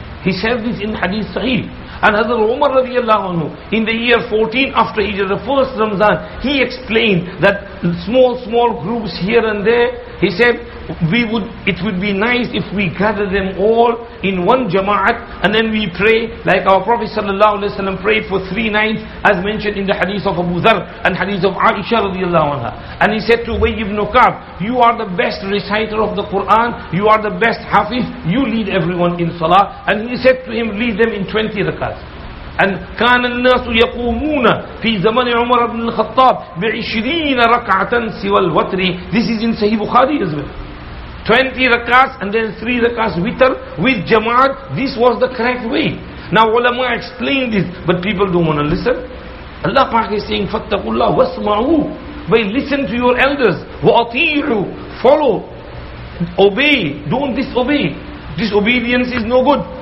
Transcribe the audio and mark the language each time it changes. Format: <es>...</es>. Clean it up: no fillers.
<en>He said this in Hadith Sahih. And Hazrat Umar radiallahu anhu, in the year 14 after Hijrah, the first Ramzan, he explained that small groups here and there, he said, it would be nice if we gather them all in one jama'at and then we pray like our Prophet ﷺ prayed for 3 nights, as mentioned in the hadith of Abu Dharr and hadith of Aisha radiallahu anha. And he said to Ubay ibn Ka'b, you are the best reciter of the Quran, you are the best hafiz, you lead everyone in salah. And he said to him, lead them in 20 rakats. And</en> <ar>كان الناس يقومون في زمن عمر بن الخطاب ب20 ركعة سوى الوتر.</ar> <en>This is in Sahih Bukhari as well. 20 rakats and then 3 rakats witr with jama'at. This was the correct way. Now ulama explain this, but people don't want to listen. Allah Pak is saying,</en> <ar>fattaqullah wasma'u.</ar> <en>By listen to your elders.</en> <ar>Wa ati'u.</ar> <en>Follow. Obey. Don't disobey. Disobedience is no good.</en>